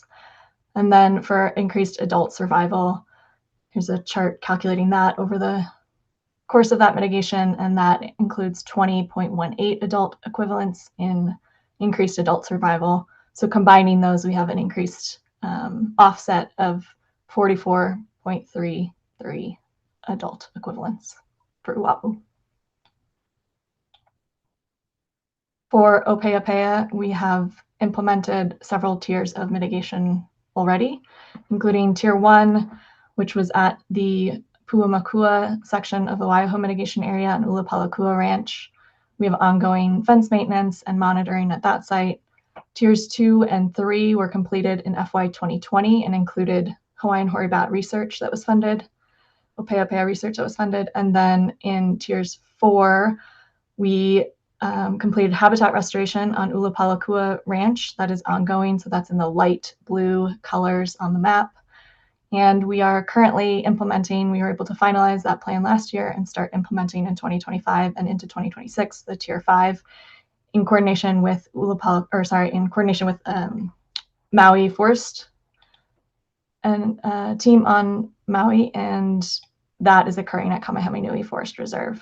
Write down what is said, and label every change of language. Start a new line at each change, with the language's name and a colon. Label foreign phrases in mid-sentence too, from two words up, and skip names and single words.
English: And then for increased adult survival, here's a chart calculating that over the course of that mitigation, and that includes 20.18 adult equivalents in increased adult survival. So combining those, we have an increased offset of 44.33 adult equivalents for uʻaʻu. For ʻōpeʻapeʻa, we have implemented several tiers of mitigation already, including Tier 1, which was at the Puʻamakua section of the Waiahu mitigation area and Ulapalakua Ranch. We have ongoing fence maintenance and monitoring at that site. Tiers 2 and 3 were completed in FY 2020 and included Hawaiian hoary bat research that was funded, ʻōpeʻapeʻa research that was funded. And then in Tiers 4, we completed habitat restoration on Ulapalakua Ranch. That is ongoing, so that's in the light blue colors on the map. And we are currently implementing, we were able to finalize that plan last year and start implementing in 2025 and into 2026, the Tier 5, in coordination with Maui Forest and team on Maui, and that is occurring at Kamehamehanui Forest Reserve.